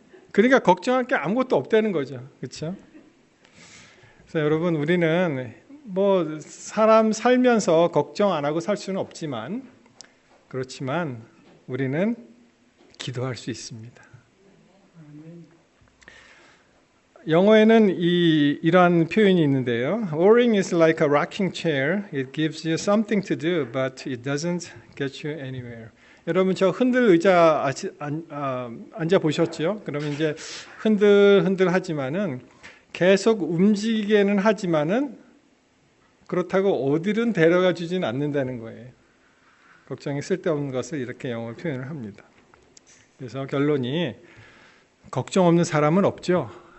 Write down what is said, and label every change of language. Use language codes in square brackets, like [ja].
[ko] 그러니까 걱정할 게 아무것도 없다는 거죠. 그렇죠? 그래서 여러분, 우리는 뭐 사람 살면서 걱정 안 하고 살 수는 없지만 그렇지만 우리는 기도할 수 있습니다. 영어에는 이러한 표현이 있는데요. [en] Worrying is like a rocking chair. It gives you something to do, but it doesn't get you anywhere. [ko] 여러분, 저 흔들 의자 앉아 보셨죠? 그러면 이제 흔들 하지만은 계속 움직이게는 하지만은 그렇다고 어디든 데려가 주진 않는다는 거예요. 걱정이 쓸데없는 것을 이렇게 영어로 표현을 합니다. 그래서 결론이 걱정 없는 사람은 없죠.